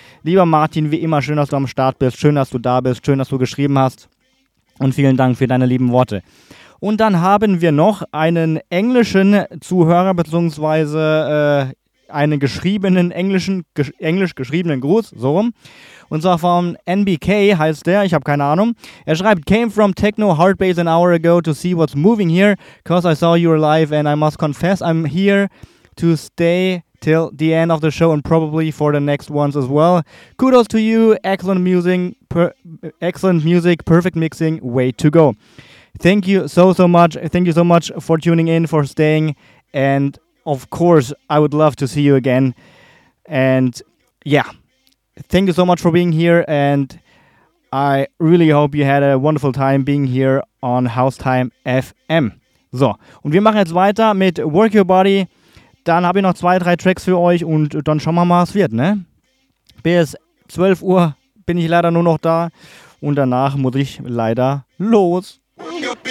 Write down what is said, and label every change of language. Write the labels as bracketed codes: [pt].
[de] Lieber Martin, wie immer, schön, dass du am Start bist. Schön, dass du da bist. Schön, dass du geschrieben hast. Und vielen Dank für deine lieben Worte. Und dann haben wir noch einen englischen Zuhörer, beziehungsweise einen geschriebenen englischen, englisch geschriebenen Gruß, so rum. Und zwar von NBK heißt der, ich habe keine Ahnung. Er schreibt, [en] came from techno hard bass an hour ago to see what's moving here, cause I saw you live and I must confess I'm here to stay till the end of the show and probably for the next ones as well. Kudos to you, excellent music, perfect mixing, way to go. Thank you so much. Thank you so much for tuning in, for staying. And of course, I would love to see you again. And yeah, thank you so much for being here. And I really hope you had a wonderful time being here on Housetime FM. [de] So, und wir machen jetzt weiter mit Work Your Body. Dann habe ich noch zwei, drei Tracks für euch und dann schauen wir mal, was wird, ne? Bis 12 Uhr bin ich leider nur noch da und danach muss ich leider los. [en] You're being